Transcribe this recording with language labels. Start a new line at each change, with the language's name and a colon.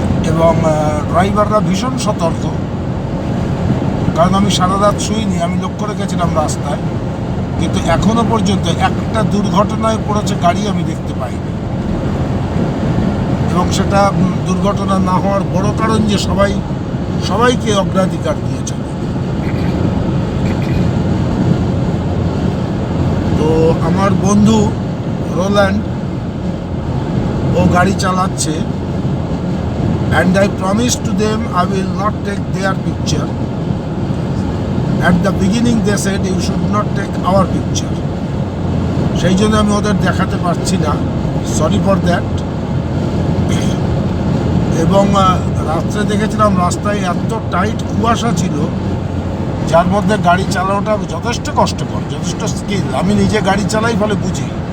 Bangla: এবং ড্রাইভাররা ভীষণ সতর্ক, কারণ আমি সারা রাত শুইনি, আমি লক্ষ্য রেখেছিলাম রাস্তায়, কিন্তু এখনো পর্যন্ত একটা দুর্ঘটনায় পড়েছে গাড়ি আমি দেখতে পাইনি। এবং সেটা দুর্ঘটনা না হওয়ার বড় কারণ যে সবাইকে অগ্রাধিকার দিয়ে চলে। তো আমার বন্ধু রোল্যান্ড, ও গাড়ি চালাচ্ছে,
English: and I promised to them I will not take their picture. At the beginning they said you should not take our picture.
Bangla: সেই জন্য আমি ওদের দেখাতে পারছি না,
English: Sorry for that.
Bangla: এবং রাত্রে দেখেছিলাম রাস্তায় এত টাইট কুয়াশা ছিল, যার মধ্যে গাড়ি চালানোটা যথেষ্ট কষ্টকর, যথেষ্ট স্কিল। আমি নিজে গাড়ি চালাই ফলে বুঝি।